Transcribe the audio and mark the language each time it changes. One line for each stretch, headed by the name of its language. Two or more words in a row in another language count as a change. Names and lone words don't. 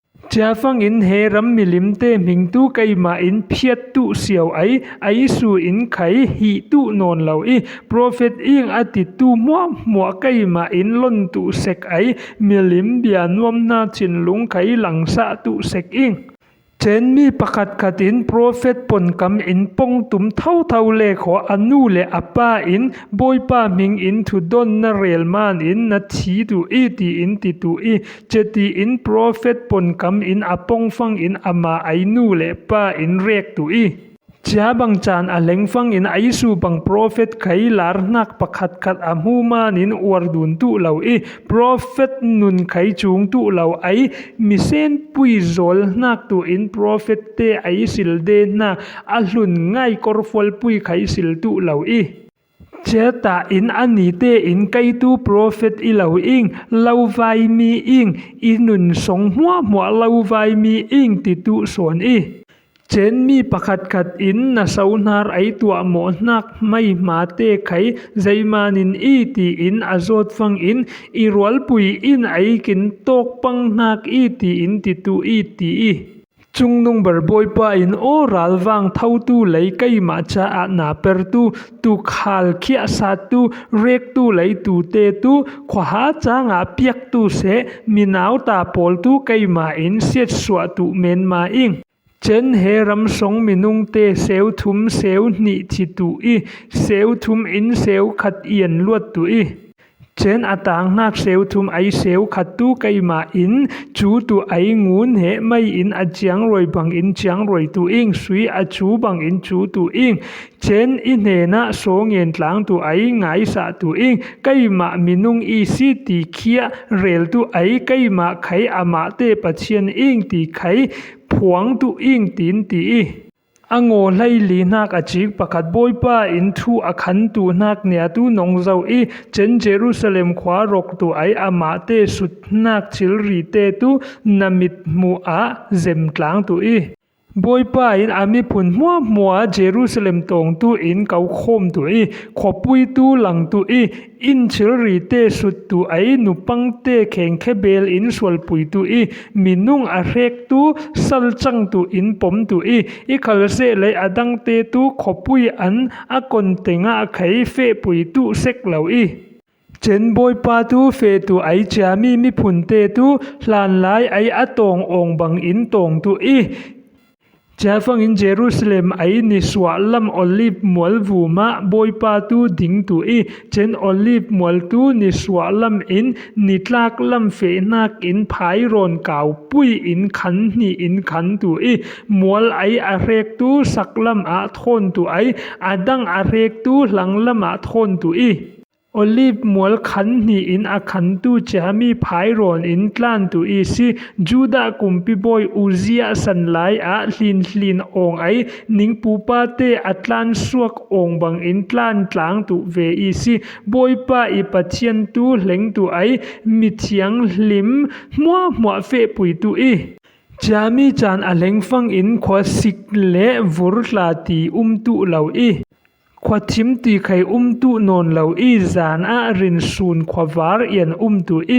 Falam Chin: cha phang in he ram milim te ming tu kai ma in phiat tu siau ai su in khai hi tu non lo prophet ing ati tu mo kai ma in lon tu sek milim bia nuam na chin lung khai lang sa tu sek ing chen mi pakhat khatin prophet pon kam in pong tum thau le kho anu le apa in boipa ming in thu don na rel man in na thi tu ti in ti tu cheti in prophet pon kam in apong fang in ama nu le pa in rek tu cha bang chan a leng fang in su bang prophet khai lar nak pakhat khat amu man in wardun tu lo prophet nun khai chung tu lo mi sen pui zol nak tu in prophet te sil de na a hlun ngai kor fol pui khai sil tu lo cha ta in ani te in kai tu prophet lo ing lo vai mi ing inun song mo lo vai mi ing ti tu son chen mi pakhat khat in na saunar tua mo nak mai mate khai zaimanin ti in azot fang in irwal pui in kin tok pang nak ti in ti tu ti chung nung ber boipa in oral wang thau tu lei kai ma cha na per tu khal khia sa tu rek tu lei tu te tu khwa cha nga piak tu se minau ta pol tu kai ma in set swa tu men ma ing chen he ram song minung te seu thum seu ni chi tu seu thum in seu khat ien luat tu chen atang nak seu thum seu khat tu kai ma in chu tu ngun he mai in a chiang roi bang in chiang roi tu ing sui a chu bang in chu tu ing chen in he na so ngen tlang tu ngai sa tu ing kai ma minung si ti khia rel tu kai ma khai ama te pachian ing ti khai phuang tu ing tin ti ango lai li nak achik pakhat boipa in thu akhan tu nak nia tu nong zau chen Jerusalem khwa rok tu ama te sut nak chil ri te tu namit mu zem tlang tu boipa in ami phun mua Jerusalem tong tu in kau khom tu khopui tu lang tu in chil ri te sut tu nu pang te kheng khebel in sol pui tu minung a rek tu sal chang tu in pom tu khal se le adang te tu khopui an a kon tenga khai fe pui tu sek lo chen boipa tu fe tu cha mi phun te tu hlan lai atong ong bang in tong tu cha phang in Jerusalem ni swa lam olive mual vuma boipa tu ding tu chen olive mual tu ni swa lam in ni tlak lam fe nak in phai ron kau pui in khan ni in khan tu mual a rek tu saklam a thon tu adang a rek tu langlam a thon tu olive mual khan ni in a khan tu chami phai ron in tlan tu si juda kumpi boy uzia san lai a hlin ong ning pupa te atlan suak ong bang in tlan tlang tu ve si boipa pachian tu leng tu mi thiang lim mo fe pui tu chami chan a leng fang in khwa sik le vurla ti tu lo khwa thim ti khai tu non lo zan a rin sun khwa var yan tu